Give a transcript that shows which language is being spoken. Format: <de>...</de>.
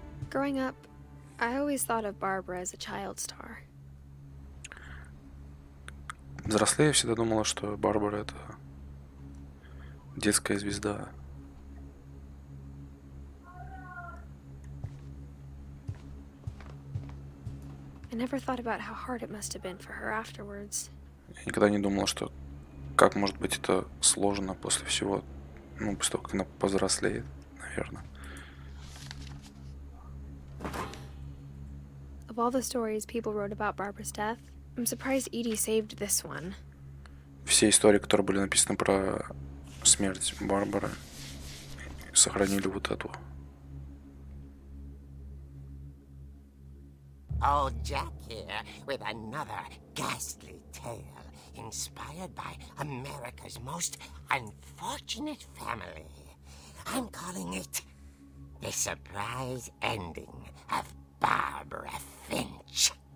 <en>Growing up, I always thought of Barbara as a child star.</en> <ru>Взрослея, я всегда думала, что Барбара это детская звезда.</ru> <en>I never thought about how hard it must have been for her afterwards.</en> <ru>Я никогда не думала, что как может быть это сложно после всего, ну, после того, как она повзрослеет, наверное.</ru> <en>Of all the stories people wrote about Barbara's death, I'm surprised Edie saved this one.</en> <ru>Все истории, которые были написаны про смерть Барбары, сохранили вот эту.</ru> <en>Old Jack here with another ghastly tale inspired by America's most unfortunate family. I'm calling it The Surprise Ending of Barbara Finch.</en>